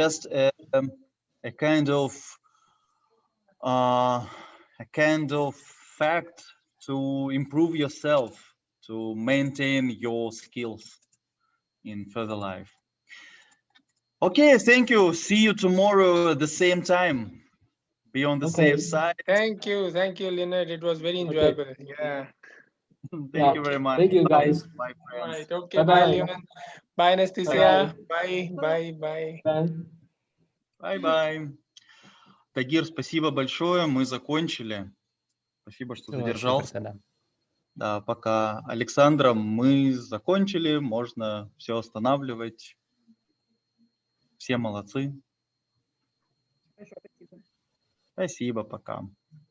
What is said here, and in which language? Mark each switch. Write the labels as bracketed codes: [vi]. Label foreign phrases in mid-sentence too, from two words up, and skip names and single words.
[en] just a kind of fact to improve yourself, to maintain your skills in further life. Okay, thank you. See you tomorrow at the same time. Be on the Okay. safe side. Thank you, Leonard. It was very enjoyable. Yeah. Thank you very much. Thank you, guys. Bye, friends. Right. Okay. Bye, Bye-bye. Leonard. Bye, Anastasia. Bye. Bye. Bye. Bye. Bye-bye. [ru] Тагир, спасибо большое. Мы закончили. Спасибо, что задержался. Super, да. Да, пока Александра мы закончили. Можно все останавливать. Все молодцы. Спасибо, пока.